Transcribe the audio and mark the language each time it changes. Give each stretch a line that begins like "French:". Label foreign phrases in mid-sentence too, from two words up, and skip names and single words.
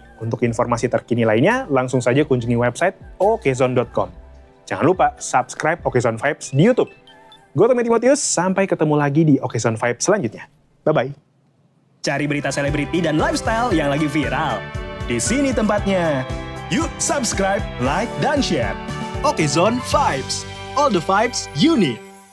Indonesian: Untuk informasi terkini lainnya, langsung saja kunjungi website okezone.com. Jangan lupa subscribe Okezone Vibes di YouTube. Gue Tommy Timotius, sampai ketemu lagi di Okezone Vibes selanjutnya. Bye-bye. Cari berita selebriti dan lifestyle yang lagi viral. Di sini tempatnya. Yuk subscribe, like, dan share.
English: Okezone Vibes. All the vibes you need.